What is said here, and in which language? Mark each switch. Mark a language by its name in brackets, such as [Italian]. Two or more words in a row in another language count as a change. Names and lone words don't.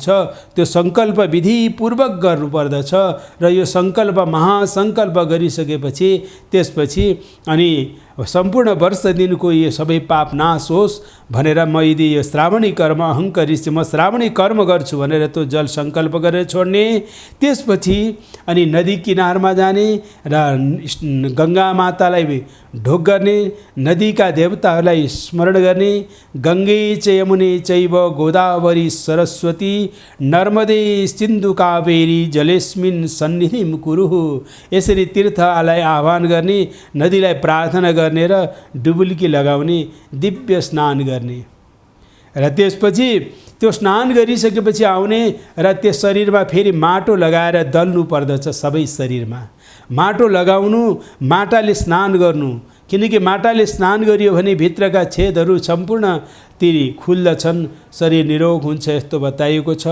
[Nepali] त्यो सङ्कल्प विधिपूर्वक गर्नुपर्दछ र यो सङ्कल्प महासङ्कल्प गरिसकेपछि त्यसपछि अनि सम्पूर्ण वर्ष दिनको यो सबै पाप नाश होस् भनेर म यदि यो श्रावणी कर्म अहङ्कारी म श्रावणी कर्म गर्छु भनेर त्यो जल सङ्कल्प गरेर छोड्ने। त्यसपछि अनि नदी किनारमा जाने र गङ्गा मातालाई ढोक गर्ने, नदीका देवताहरूलाई स्मरण गर्ने। [Sanskrit] गङ्गे च यमुने चैव गोदावरी सरस्वती नर्मदे सिन्धु कावेरी जलेस्मिन् सन्निधिं कुरुः। [Nepali] यसरी तीर्थलाई आह्वान गर्ने, नदीलाई प्रार्थना गर्ने र डुबुल्की लगाउने, दिव्य स्नान गर्ने र त्यसपछि त्यो स्नान गरिसकेपछि आउने र त्यस शरीरमा फेरि माटो लगाएर दल्नु पर्दछ। सबै शरीरमा माटो लगाउनु, माटाले स्नान गर्नु, किनकि माटाले स्नान गरियो भने भित्रका छेदहरू सम्पूर्ण ती खुल्दछन्, शरीर निरोग हुन्छ यस्तो बताइएको छ।